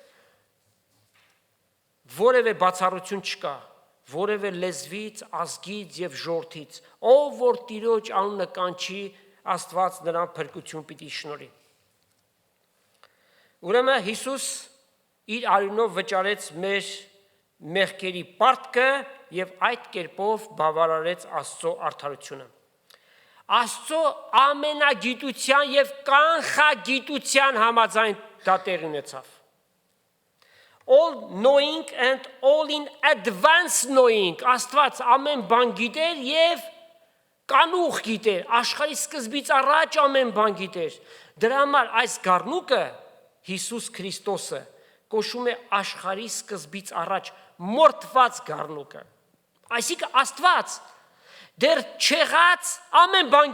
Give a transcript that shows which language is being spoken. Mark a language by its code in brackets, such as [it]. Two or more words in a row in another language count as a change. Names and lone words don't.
[hy] որևէ բացառություն չկա, որևէ լեզվից, ազգից եւ ժողովրդից, ով որ Տիրոջ անունը կանչի, Աստված նրան փրկություն պիտի շնորհի։ Ուրեմն Հիսուս իր արյունով վճարեց մեր մեղքերի պարտքը եւ այդ կերպով բավարարեց Աստծո արդարությունը։ Աստծո ամենագիտության եւ կանխագիտության համաձայն դա տեղի ունեցավ։ [en] All knowing and all in advance knowing, [hy] Աստված ամեն բան գիտեր եւ կանուխ գիտեր, աշխարհի սկզբից առաջ ամեն բան գիտեր։ Դրա համար այս գառնուկը Հիսուս Քրիստոսը կոչվում է աշխարհի սկզբից առաջ մորթված գառնուկը։ Այսինքն Աստված դեռ չեղած ամեն բան